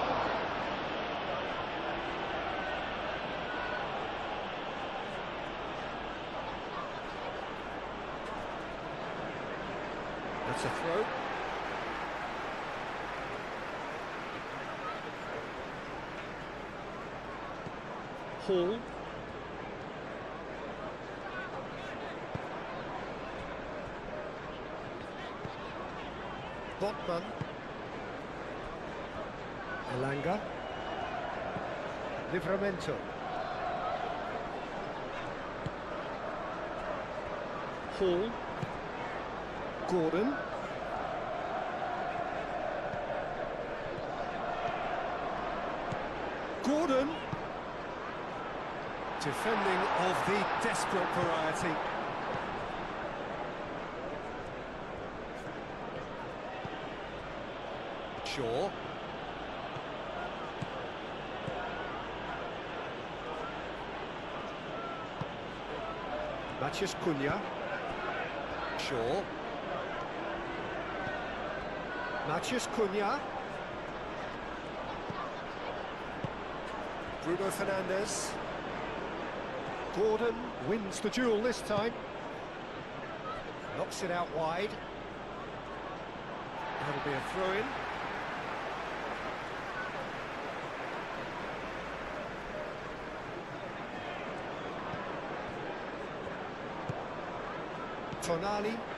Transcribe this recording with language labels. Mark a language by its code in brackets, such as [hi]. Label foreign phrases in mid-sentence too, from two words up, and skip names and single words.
[en] That's a throw. Hall. Botman. Elanga. Livramento. Hall. Gordon. Gordon. Defending of the desperate variety. Shaw. Matheus Cunha. Shaw. Matheus Cunha. Bruno Fernandes. Gordon wins the duel this time. Knocks it out wide. That'll be a throw-in. Tonali.